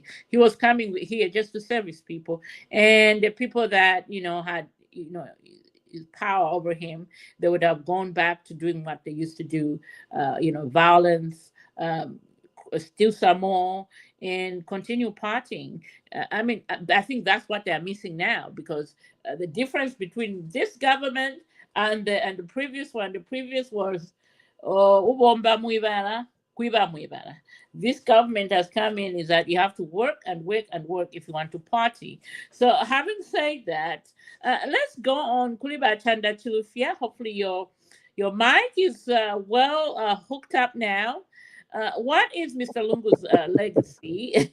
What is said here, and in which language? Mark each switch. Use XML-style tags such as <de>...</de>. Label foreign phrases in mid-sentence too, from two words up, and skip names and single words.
<en>He was coming here just to service people, and the people that had his power over him, they would have gone back to doing what they used to do, violence, steal some more, and continue partying. I mean, I think that's what they're missing now, because the difference between this government and the previous one, the previous was,</en> <bem>ubomba muibara, kuiba muibara.</bem> <en>This government has come in is that you have to work and work and work if you want to party. So having said that, let's go on Kuliba Chanda Chilufia. Hopefully your mic is well hooked up now. What is Mr. Lungu's legacy?</en>